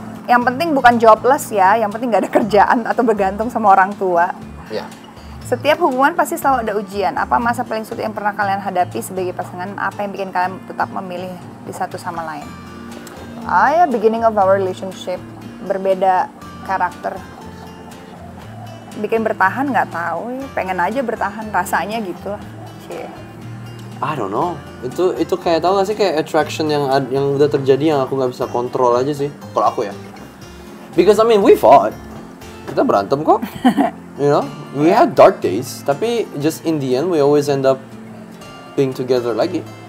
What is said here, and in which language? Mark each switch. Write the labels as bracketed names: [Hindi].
[Indonesian] Yang penting bukan jobless ya, yang penting gak ada kerjaan atau bergantung sama orang tua. Ya. Setiap hubungan pasti selalu ada ujian. Apa masa paling sulit yang pernah kalian hadapi sebagai pasangan? Apa yang bikin kalian tetap memilih di satu sama lain? [English] Ya, beginning of our relationship. [Indonesian] Berbeda karakter. Bikin bertahan nggak tahu ya. Pengen aja bertahan, rasanya gitu lah. Cie. [English] I don't know. [Indonesian] Itu kayak tau gak sih kayak attraction yang udah terjadi yang aku nggak bisa kontrol aja sih. Kalau aku ya. [English] Because I mean we fought. [Indonesian] Kita berantem kok. [English] You know, we had dark days, tapi just in the end we always end up being together lagi.